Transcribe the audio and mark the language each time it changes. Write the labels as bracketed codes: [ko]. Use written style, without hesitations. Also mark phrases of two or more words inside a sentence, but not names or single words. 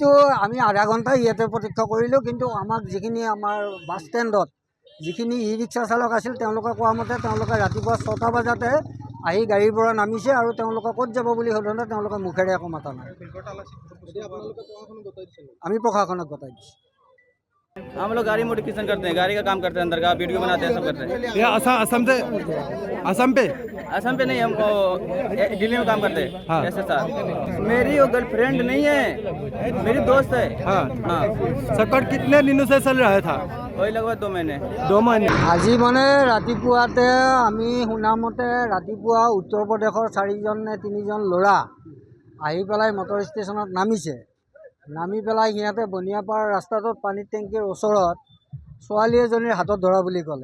[as] আমি আধা ঘণ্টা ইয়াতে প্ৰত্যক্ষ কৰিলোঁ। কিন্তু আমাক যিখিনি আমাৰ বাছ ষ্টেণ্ডত যিখিনি ই-ৰিক্সা চালক আছিল তেওঁলোকে কোৱা মতে তেওঁলোকে ৰাতিপুৱা 6টা বজাতে আহি গাড়ীৰ পৰা নামিছে আৰু তেওঁলোকে ক'ত যাব বুলি সোধোঁতে তেওঁলোকে মুখেৰে একো মাতা নাই। আমি প্ৰশাসনক গতাই দিছোঁ। [hi] हम लोग गाड़ी मॉडिफिकेशन करते हैं, गाड़ी का काम करते हैं, अंदर का वीडियो बनाते हैं, सब करते हैं। ये असम पे असम पे नहीं, हमको दिल्ली में काम करते हैं। हाँ। ऐसे सर मेरी वो गर्लफ्रेंड नहीं है, मेरी दोस्त है। हाँ हाँ संकट कितने दिनों से चल रहा था? वही लगभग 2 महीने। 2 महीने। [as] আজি মানে ৰাতিপুৱাতে আমি শুনামতে ৰাতিপুৱা উত্তৰ প্ৰদেশৰ 4জন নে 3জন ল'ৰা আহি পেলাই মটৰ ষ্টেচনত নামিছে। নামি পেলাই সিহঁতে বনিয়াপাৰ ৰাস্তাটোত পানীৰ টেংকিৰ ওচৰত ছোৱালী এজনীৰ হাতত ধৰা বুলি ক'লে।